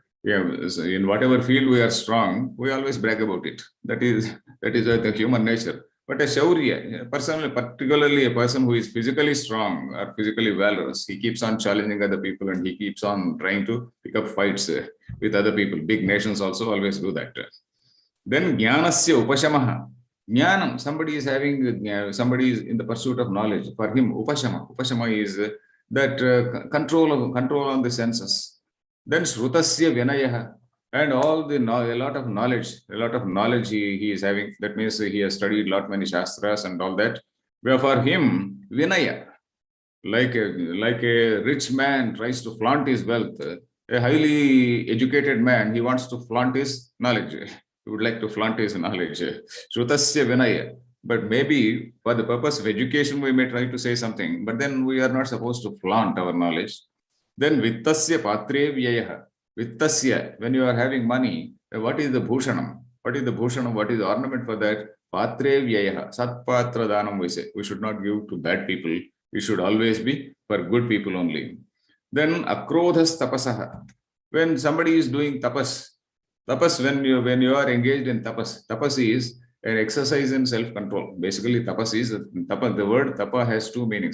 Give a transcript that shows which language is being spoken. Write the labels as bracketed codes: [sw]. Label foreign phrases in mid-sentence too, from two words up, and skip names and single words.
[en] In whatever field we are strong, we always brag about it. That is the human nature. But a shaurya, a person, particularly a person who is physically strong or physically valorous, he keeps on challenging other people and he keeps on trying to pick up fights with other people. Big nations also always do that. [sa] Then jnanasya upashamaha. [en] Jnanam, somebody is having, somebody is in the pursuit of knowledge. For him, upashama. Upashama is that control on the senses. Then [sa] shrutasya vinayah. [en] And all the a lot of knowledge he is having. That means he has studied many shastras and all that. Where for him, vinaya, like a rich man tries to flaunt his wealth, a highly educated man, he wants to flaunt his knowledge. He would like to flaunt his knowledge. [sa] Shrutasya vinaya. [en] But maybe for the purpose of education, we may try to say something, but then we are not supposed to flaunt our knowledge. [sa] Then vittasya patre vyayah. [en] Vittasya, when you are having money, what is the bhushanam? What is the bhushanam? What is the ornament for that? [sa] Patre vyayah. Satpatra danam [en] we say. We should not give to bad people. We should always be for good people only. Then [sa] akrodhas tapasaha. [en] When somebody is doing tapas when you are engaged in tapas is an exercise in self-control. Basically, tapas is the word tapa has two meanings.